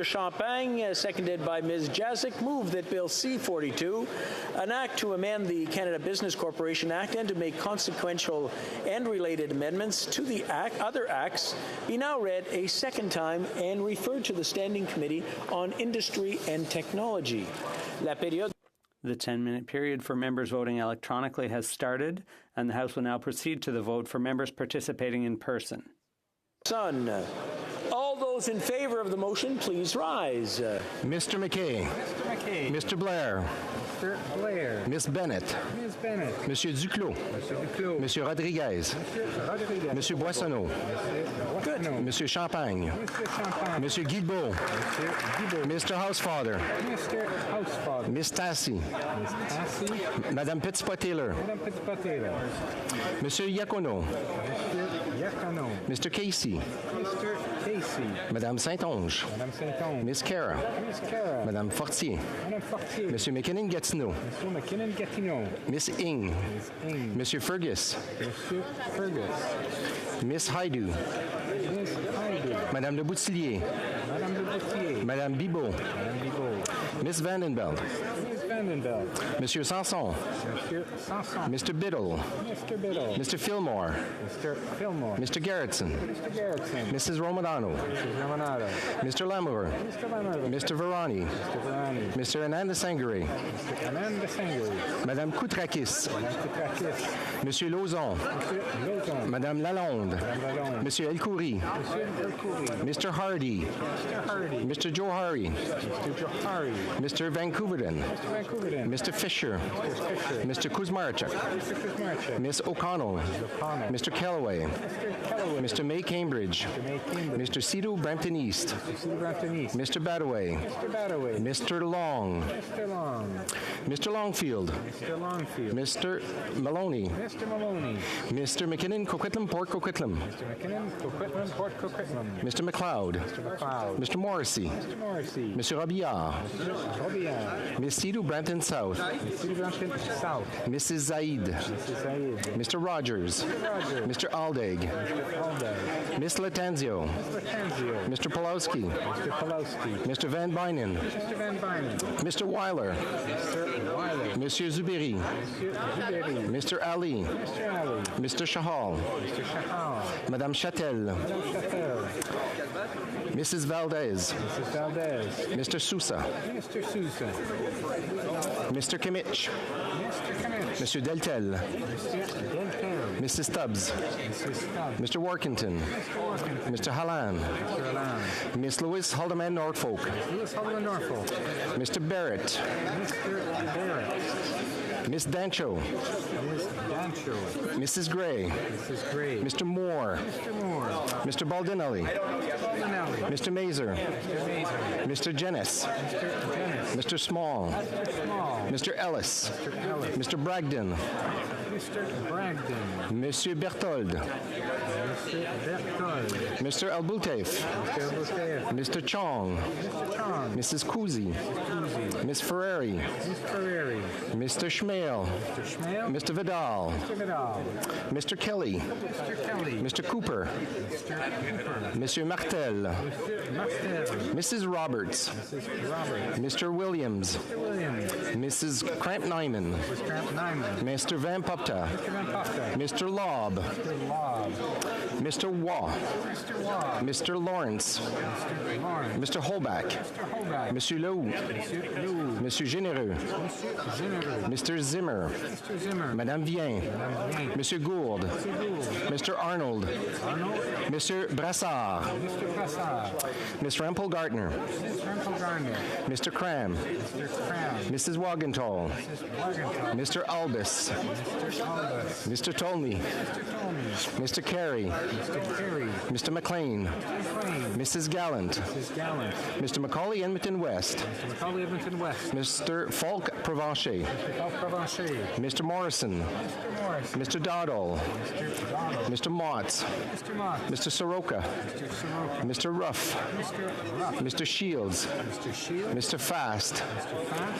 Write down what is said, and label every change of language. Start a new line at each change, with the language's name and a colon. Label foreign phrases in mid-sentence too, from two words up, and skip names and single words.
English: Champagne, seconded by Ms. Jazik, move that Bill C-42, an act to amend the Canada Business Corporation Act and to make consequential and related amendments to the other acts, be now read a second time and referred to the Standing Committee on Industry and Technology.
French: La période.
English: The 10-minute period for members voting electronically has started, and the House will now proceed to the vote for members participating in person. Son. All those in favor of the motion, please rise. Mr. McKay. Mr. McKay. Mr. Blair. Mr. Blair. Miss Bennett. Ms. Bennett. Monsieur Duclos. Monsieur Duclos. Monsieur Rodriguez. Monsieur Rodriguez. Monsieur Boissonneau. Good. Monsieur Champagne. Monsieur Champagne. Monsieur Guilbeault. Monsieur Guilbeault. Mr. Housefather. Mr. Housefather. Miss Tassi. Miss Tassi. Madame Petitpas-Taylor. Madame Petitpas-Taylor. Monsieur Iacono. Monsieur Iacono. Mr. Casey. Mr. Casey. Madame Saint-Onge. Madame Saint-Onge. Miss Cara. Miss Cara. Madame Fortier. Madame Fortier. Monsieur McKinnon-Gatineau. Monsieur McKinnon-Gatineau. Miss Ing. Miss Ing. Monsieur Fergus. Monsieur Fergus. Miss Haidu. Miss Haidu. Madame Le Boutillier. Madame Le Boutillier. Madame Bibot. Madame Bibot. Miss Vandenbeld. Miss Vandenbeld. Monsieur Sanson. Monsieur Sanson. Mr. Biddle. Mr. Biddle. Mr. Fillmore. Mr. Fillmore. Mr. Garrettson. Mr. Garrettson. Mrs. Romano. Mrs. Romanado. Mr. Lamour. Mr. Lamour. Mr. Verani. Mr. Verani. Mr. Ananda Sangare. Mr. Ananda Sangare. Madame Koutrakis. Madame Koutrakis. Monsieur Lauzon. Monsieur Lauzon. Madame Lalonde. Madame Lalonde. Monsieur Elkoury. Monsieur Elkoury. Mr. Hardy. Mr. Hardy. Mr. Johari. Mr. Johari. Mr. Vancouverden. Mr. Vancouverden. Mr. Fisher. Mr. Fisher. Mr. Kuzmarchuk. Mr. Kuzmarchuk. Miss O'Connell. O'Connell. Mr. Kellaway. Mr. Kellaway. Mr. May Cambridge. Mr. May Cambridge. Mr. Cedar Brampton East. Mr. Cedar Brampton East. Mr. Badaway. Mr. Badaway. Mr. Long. Mr. Long. Mr. Longfield. Mr. Longfield. Mr. Maloney. Mr. Maloney. Mr. McKinnon, Coquitlam, Port Coquitlam. Mr. McKinnon, Coquitlam, Port Coquitlam. Mr. McLeod. Mr. McLeod. Mr. Morrissey. Mr. Morrissey. Mr. Robillard. Mr. Robillard. Miss Cedar Brampton South. Miss Cedar Brampton South. Mrs. Zaid. Mrs. Zaid. Mr. Rogers. Mr. Rogers. Mr. Aldag. Mr. Aldag. Miss Latanzio. Mr. Latanzio. Mr. Pulowski. Mr. Pulowski. Mr. Van Bynen. Mr. Van Bynen. Mr. Weiler. Mr. Weiler. Monsieur Zuberi. Monsieur Zuberi. Mr. Ali. Mr. Ali. Mr. Shahal. Mr. Shahal. Madame Chatel. Madame Chatel. Mrs. Valdez. Mrs. Valdez. Mr. Sousa. Mr. Sousa. Mr. Kimmich. Mr. Kimmich. Monsieur Deltel. Mr. Deltel. Mrs. Stubbs. Mrs. Stubbs. Mr. Workington. Mr. Workington. Mr. Hallan. Mr. Hallan. Miss Louis Haldeman Norfolk. Louis Haldeman Norfolk. Mr. Barrett. Mr. Barrett. Miss Dancho. Miss Dancho. Mrs. Gray. Mrs. Gray. Mr. Moore. Mr. Moore. Mr. Baldinelli. Mr. Baldinelli. Mr. Mazer. Mr. Mazer. Mr. Jennis. Mr. Dennis. Mr. Small. Mr. Small. Mr. Ellis. Mr. Ellis. Mr. Bragdon. Mr. Bragdon. Monsieur Berthold. Mr. Berthold. Mr. Albutef. Mr. Albutef. Mr. Chong. Mr. Chong. Mrs. Kuzi. Miss Ferrari. Miss Ferrari. Mr. Schmale. Mr. Schmale. Mr. Vidal. Mr. Vidal. Mr. Kelly. Mr. Kelly. Mr. Cooper. Mr. Cooper. Monsieur Martel. Mr. Martel. Mrs. Roberts. Mrs. Roberts. Mr. Williams. Mr. Williams. Mrs. Cramp-Nyman. Mrs. Cramp-Nyman. Mr. Van Popta. Mr. Van Popta. Mr. Lobb. Mr. Lobb. Mr. Waugh. Mr. Waugh. Mr. Lawrence. Mr. Lawrence. Mr. Holback. Mr. Holback. Monsieur Lehoux. Monsieur Lehoux. Monsieur Généreux. Monsieur Généreux. Mr. Zimmer. Mr. Zimmer. Madame Vien. Madame Vien. Monsieur Gould. Monsieur Gould. Mr. Arnold. Arnold. Monsieur Brassard. Mr. Brassard. Miss Rempel Gardner. Miss Rempel Gardner. Mr. Cram. Mr. Cram. Mrs. Wagenthal. Mrs. Wagenthal. Mr. Albus. Mr. Albus. Mr. Tolney. Mr. Tolney. Mr. Carey. Mr. Carey. Mr. McLean. Mr. McLean. Mrs. Gallant. Mrs. Gallant. Mr. Macaulay Edmonton West. Mr. Macaulay Edmonton West. Mr. Falk Provencher. Mr. Falk Provencher. Mr. Morrison. Mr. Morris. Mr. Doddle. Mr. Donald. Mr. Motts. Mr. Mott. Mr. Soroka. Mr. Soroka. Mr. Ruff. Mr. Ruff. Mr. Shields. Mr. Shields. Mr. Fast. Mr. Fast.